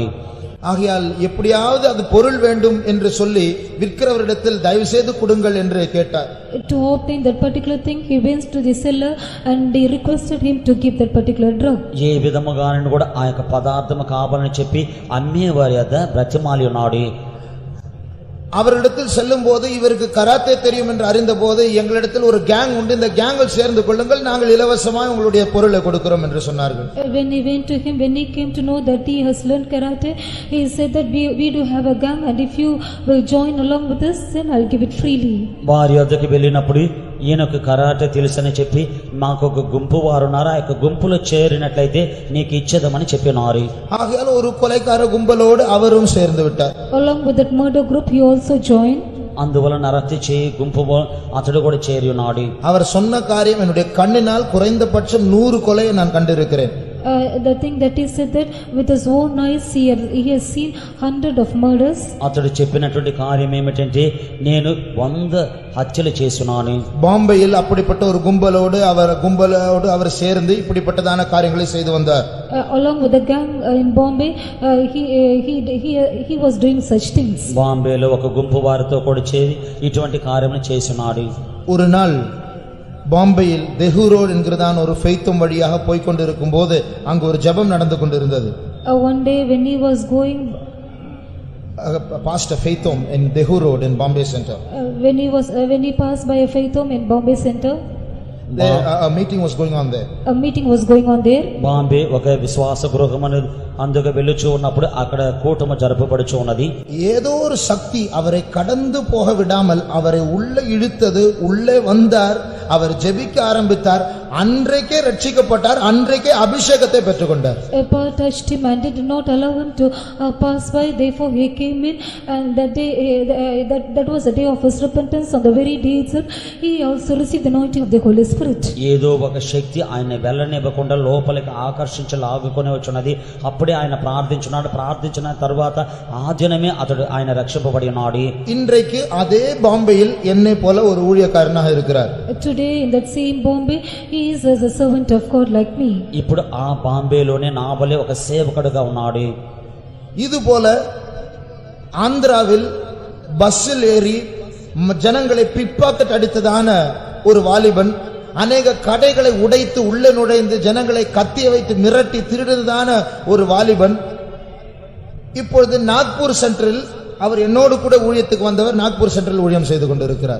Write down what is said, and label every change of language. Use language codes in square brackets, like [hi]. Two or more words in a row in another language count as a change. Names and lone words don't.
[ta] ஆகையால் எப்படியாவது அது பொருள் வேண்டும் என்று சொல்லி விற்கிறவரிடத்தில் தயவு செய்து கொடுங்கள் என்று கேட்டார். [en] To obtain that particular thing, he went to the seller and he requested him to give that particular drug. [te] ఏ విధముగానూ కూడా ఆ యొక్క పదార్థము కావాలని చెప్పి అమ్మేవారి వద్ద బ్రతిమాలి ఉన్నాడు. [ta] அவரிடத்தில் செல்லும் போது இவருக்கு கராத்தே தெரியும் என்று அறிந்த போது எங்களிடத்தில் ஒரு கேங் உண்டு, இந்த கேங்கில் சேர்ந்து கொள்ளுங்கள், நாங்கள் இலவசமாக உங்களுடைய பொருளை கொடுக்கிறோம் என்று சொன்னார்கள். [en] When he went to him, when he came to know that he has learned karate, he said that we do have a gang and if you will join along with us, then I'll give it freely. [te] వారి వద్దకు వెళ్ళినప్పుడు ఈయనకు కరాటే తెలుసని చెప్పి మాకు ఒక గుంపు వారు ఉన్నారు, ఆ యొక్క గుంపులో చేరినట్లయితే నీకు ఇచ్చేదమని చెప్పినారు. [ta] ஆகையால் ஒரு கொலைக்கார கும்பலோடு அவரும் சேர்ந்து விட்டார். [en] Along with that murder group, he also joined. [te] అందువలన రక్తి చేయి గుంపు అతడు కూడా చేరి ఉన్నాడు. [ta] அவர் சொன்ன காரியம் என்னுடைய கண்ணினால் குறைந்தபட்சம் 100 கொலையை நான் கண்டிருக்கிறேன். [en] The thing that he said that with his own eyes he has seen 100 of murders. [te] అతడు చెప్పినటువంటి కార్యం ఏమిటంటే నేను 100 హత్యలు చేస్తున్నాను. [ta] பாம்பேயில் அப்படிப்பட்ட ஒரு கும்பலோடு அவர் சேர்ந்து இப்படிப்பட்டதான காரியங்களை செய்து வந்தார். [en] Along with the gang in Bombay, he was doing such things. [te] బాంబేలో ఒక గుంపు వారితో కూడా చేరి ఇటువంటి కార్యములు చేస్తున్నాడు. [ta] ஒரு நாள் பாம்பேயில் தெஹு ரோட் என்கிறதான ஒரு ஃபெய்த்தும் வழியாக போய் கொண்டிருக்கும் போது அங்கு ஒரு ஜெபம் நடந்து கொண்டிருந்தது. [en] One day when he was going past a faith home in Dehu Road in Bombay Center, when he passed by a faith home in Bombay Center, a meeting was going on there. A meeting was going on there. [te] బాంబే ఒక విశ్వాస గృహమని అందుకు వెళ్ళుచూ ఉన్నప్పుడు అక్కడ కూటమి జరపబడుచు ఉన్నది. [ta] ஏதோ ஒரு சக்தி அவரை கடந்து போக விடாமல் அவரை உள்ளே இழுத்தது. உள்ளே வந்தார், அவர் ஜெபிக்க ஆரம்பித்தார். அன்றைக்கே ரட்சிக்கப்பட்டார், அன்றைக்கே அபிஷேகத்தை பெற்றுக்கொண்டார். [en] A power touched him and did not allow him to pass by. Therefore he came in, and that day, that was the day of his repentance. On the very day itself, he also received the anointing of the Holy Spirit. [te] ఏదో ఒక శక్తి ఆయన వెళ్ళనివ్వకుండా లోపలికి ఆకర్షించి లాగుకొని వచ్చున్నది. అప్పుడే ఆయన ప్రార్థించున్నాడు. ప్రార్థించిన తర్వాత ఆ దినమే అతడు ఆయన రక్షింపబడి ఉన్నాడు. [ta] இன்றைக்கு அதே பாம்பேயில் என்னை போல ஒரு ஊழியக்காரனாக இருக்கிறார். [en] Today in that same Bombay, he is as a servant of God like me. [te] ఇప్పుడు ఆ బాంబేలోనే నా వలె ఒక సేవకుడుగా ఉన్నాడు. [ta] இதுபோல ஆந்திராவில் பஸ்ஸில் ஏறி ஜனங்களை பிக்பாக்கெட் அடித்ததான ஒரு வாலிபன், அநேக கடைகளை உடைத்து உள்ளே நுழைந்து ஜனங்களை கத்திய வைத்து மிரட்டி திருடுதான ஒரு வாலிபன் இப்பொழுது நாக்பூர் சென்ட்ரல், அவர் என்னோடு கூட ஊழியத்துக்கு வந்தவர், நாக்பூர் சென்ட்ரல் ஊழியம் செய்து கொண்டிருக்கிறார்.